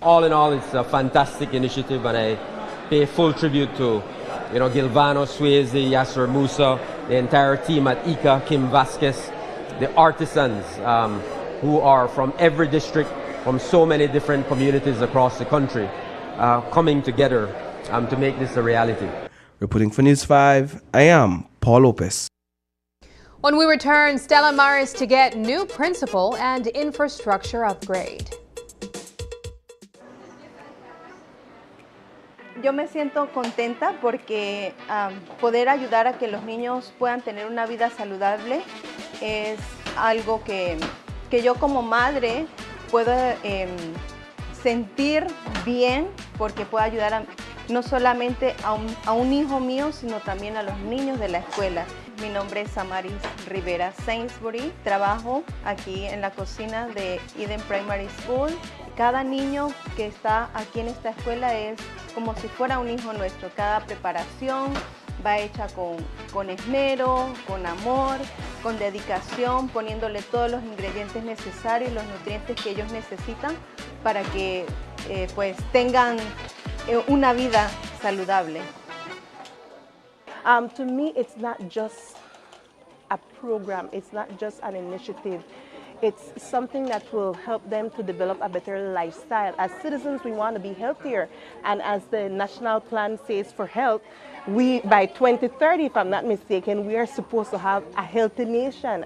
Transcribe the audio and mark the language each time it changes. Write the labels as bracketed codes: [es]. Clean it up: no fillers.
[en] All in all, it's a fantastic initiative, and I pay full tribute to Gilvano, Swayze, Yasser Musa, the entire team at ICA, Kim Vasquez, the artisans who are from every district, from so many different communities across the country, coming together to make this a reality. Reporting for News 5, I am Paul Lopez. When we return, Stella Maris to get new principal and infrastructure upgrade. [es] Yo me siento contenta porque poder ayudar a que los niños puedan tener una vida saludable es algo que yo como madre puedo sentir bien porque puedo ayudar no solamente a un hijo mío, sino también a los niños de la escuela. Mi nombre es Samaris Rivera Sainsbury, trabajo aquí en la cocina de Eden Primary School. Cada niño que está aquí en esta escuela es como si fuera un hijo nuestro. Cada preparación va hecha con esmero, con amor, con dedicación, poniéndole todos los ingredientes necesarios y los nutrientes que ellos necesitan para que pues tengan una vida saludable. [en] To me, it's not just a program, it's not just an initiative. It's something that will help them to develop a better lifestyle. As citizens, we want to be healthier. And as the national plan says for health, by 2030, if I'm not mistaken, we are supposed to have a healthy nation.